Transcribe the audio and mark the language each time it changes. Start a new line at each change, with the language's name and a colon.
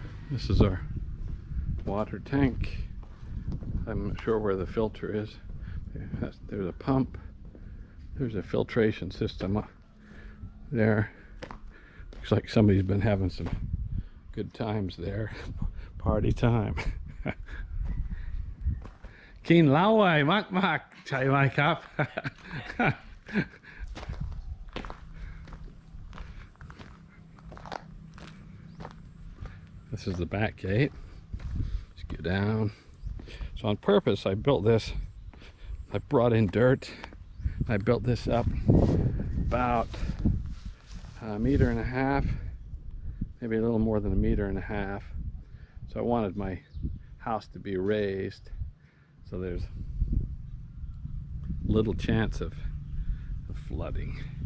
English: This is our water tank. I'm not sure where the filter is. There's a pump. There's a filtration system there. Looks like somebody's been having some good times there. Party time.
Thai: กินเหล้าไว้มากๆใช่ไหมครับ
English: This is the back gate. Let's go down. So on purpose, I built this. I brought in dirt. I built this up about a meter and a half, maybe a little more than a meter and a half. So I wanted my house to be raised, so there's little chance of flooding.